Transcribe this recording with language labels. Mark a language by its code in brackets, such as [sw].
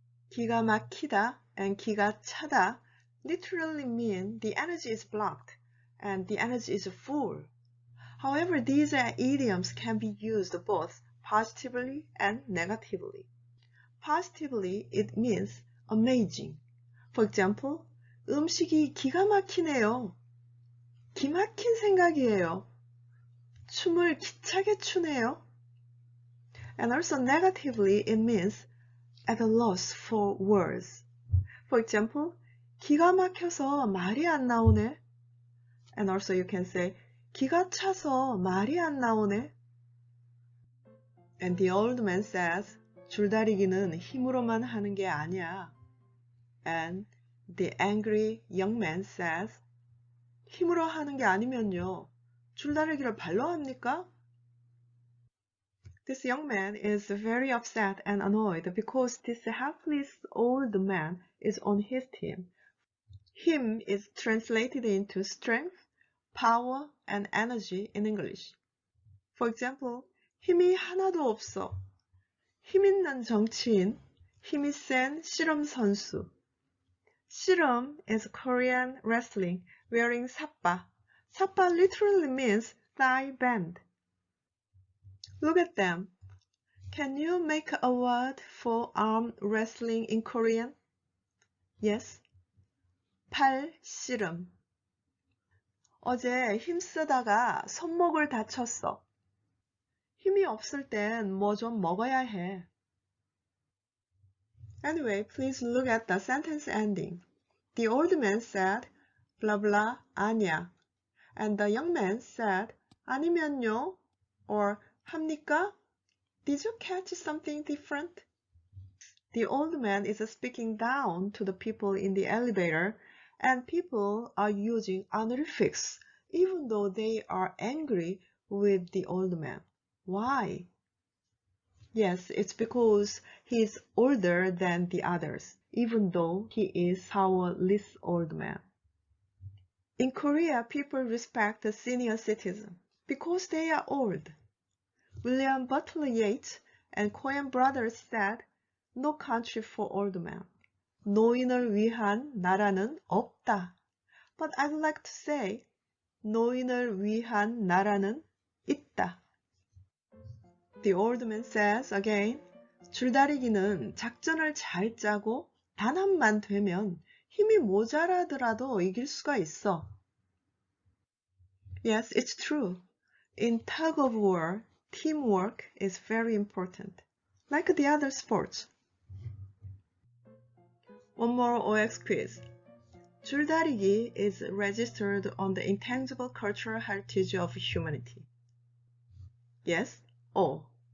[ko] 기가 막히다 [en] and [ko] 기가 차다 [en] literally mean the energy is blocked and the energy is full. However, these idioms can be used both positively and negatively. Positively, it means amazing. For example, [ko] 음식이 기가 막히네요. 기막힌 생각이에요. 춤을 기차게 추네요. [en] And also negatively, it means at a loss for words. For example, [ko] 기가 막혀서 말이 안 나오네. [en] And also you can say, [ko] 기가 차서 말이 안 나오네. [en] And the old man says, [ko] 줄다리기는 힘으로만 하는 게 아니야. [en] And the angry young man says, [ko] 힘으로 하는 게 아니면요. 줄다리기를 발로 합니까? [en] This young man is very upset and annoyed because this helpless old man is on his team. Him is translated into strength, power, and energy in English. For example, [ko] 힘이 하나도 없어. 힘 있는 정치인, 힘이 센 씨름 선수. [en] 씨름 is Korean wrestling, wearing sappa. Sappa literally means thigh band. Look at them. Can you make a word for arm wrestling in Korean? Yes. [ko] 팔 씨름. 어제 힘쓰다가 손목을 다쳤어. 힘이 없을 땐 뭐 좀 먹어야 해. [en] Anyway, please look at the sentence ending. The old man said, blah blah, [ko] 아니야. [en] And the young man said, [ko] 아니면요? [en] Or [ko] 합니까? [en] Did you catch something different? The old man is speaking down to the people in the elevator, and people are using honorifics even though they are angry with the old man. Why? Yes, it's because he is older than the others, even though he is powerless old man. In Korea, people respect the senior citizen because they are old. William Butler Yeats and Coen brothers said, no country for old men. [ko] 노인을 위한 나라는 없다. [en] But I'd like to say, [ko] 노인을 위한 나라는 있다. [en] The old man says again, [ko] 줄다리기는 작전을 잘 짜고 단합만 되면 힘이 모자라더라도 이길 수가 있어. [en] Yes, it's true. In tug of war, teamwork is very important, like the other sports. One more OX quiz. 줄다리기 is registered on the intangible cultural heritage of humanity. Yes? Oh.